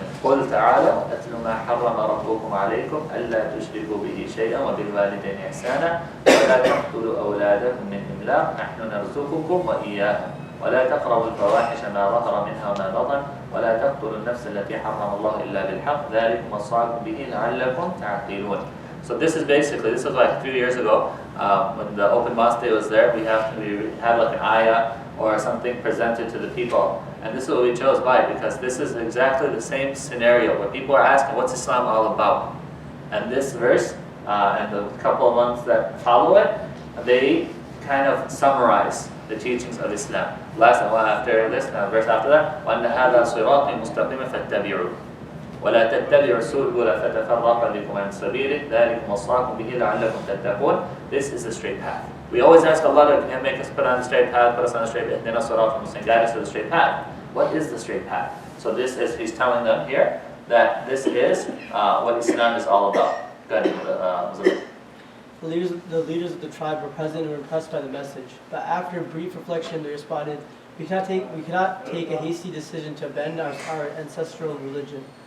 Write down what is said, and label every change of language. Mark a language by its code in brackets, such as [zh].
[ar] قل تعالى أتل ما حرم ربكم عليكم ألا تشركوا به شيئا وبالوالدين إحسانا ولا تقتلوا أولادكم من إملاق نحن نرزقكم وإياهم ولا تقربوا الفواحش ما ظهر منها وما بطن ولا تقتلوا النفس التي حرم الله إلا بالحق ذلكم وصاكم به لعلكم تعقلون. [en] So this is like a few years ago when the open mosque day was there. We had like an ayah or something presented to the people, and this is what we chose by because this is exactly the same scenario where people are asking, what's Islam all about? And this verse and the couple of ones that follow it, they kind of summarize the teachings of Islam. Last one after this, verse after that, [ar] وَأَنَّ هَذَا صِرَاطِي مُسْتَقِيمًا فَاتَّبِعُوهُ وَلَا تَتَّبِعُوا السُّبُلَ فَتَفَرَّقَ بِكُمْ عَنْ سَبِيلِهِ ذَلِكُمْ وَصَّاكُمْ بِهِ لَعَلَّكُمْ تَتَّقُونَ. [en] This is the straight path. We always ask Allah to make us put on the straight path, put us on the straight path, guide us to the straight path. What is the straight path? So this is, he's telling them here that this is what Islam is all about. Go ahead, The leaders of the tribe were present and were impressed by the message. But after a brief reflection, they responded, we cannot take a hasty decision to abandon our ancestral religion.